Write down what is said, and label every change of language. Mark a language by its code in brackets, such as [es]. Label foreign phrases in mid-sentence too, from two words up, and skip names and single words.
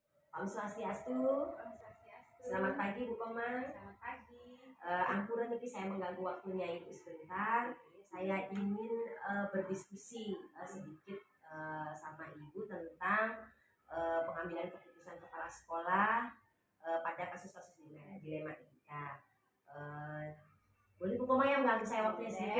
[sa] Om Swastiastu. Om Swastiastu. [id] Selamat pagi Bu Komang. Selamat pagi. [ban] Ampura niki [id] saya mengganggu waktunya Ibu sebentar. Saya ingin berdiskusi sedikit sama Ibu tentang pengambilan keputusan kepala sekolah pada kasus-kasus dilema etika. Boleh Bu Komang yang mengganggu saya waktunya sedikit?